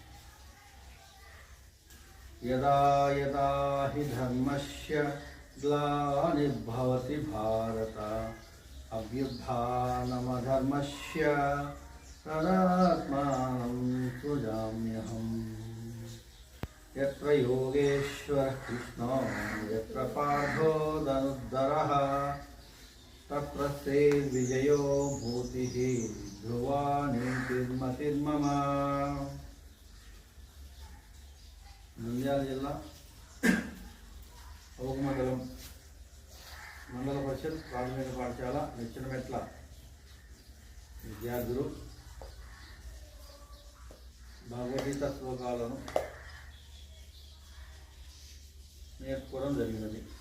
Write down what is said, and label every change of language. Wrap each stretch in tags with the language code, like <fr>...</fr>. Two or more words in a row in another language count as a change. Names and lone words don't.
<sa>यदा यदा हि धर्मस्य ग्लानिर्भवति भारत अभ्युत्थानमधर्मस्य तदात्मानं सृजाम्यहम्। यत्र योगेश्वरः कृष्णो यत्र पार्थो धनुर्धरः तत्र श्रीर्विजयो भूतिः ध्रुवा निर्मतिर्मम।</sa> <te>నంద్యాల జిల్లా ఓగుమండలం మండల పరిషత్ ప్రాథమిక పాఠశాల నిచ్చెనమెట్ల విద్యార్థులు భగవద్గీత శ్లోకాలను నేర్చుకోవడం జరిగినది.</te>